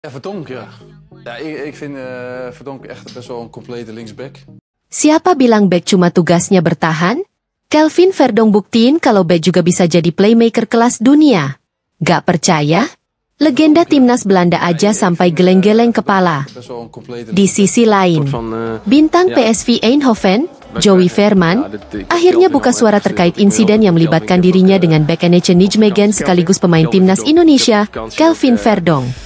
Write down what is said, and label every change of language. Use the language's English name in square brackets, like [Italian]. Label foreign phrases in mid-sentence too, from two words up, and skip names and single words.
[Dutch] Ja, Verdonk, ja. Ja, ik vind Verdonk echt best wel een complete linksback. [Indonesian] Siapa bilang back cuma tugasnya bertahan? Kelvin Verdonk buktiin kalau back juga bisa jadi playmaker kelas dunia. Gak percaya? Legenda timnas Belanda aja sampai geleng-geleng kepala. Di sisi lain, bintang PSV Eindhoven, Joey Veerman, akhirnya buka suara terkait insiden yang melibatkan dirinya dengan back NEC Nijmegen sekaligus pemain timnas Indonesia, Kelvin Verdonk.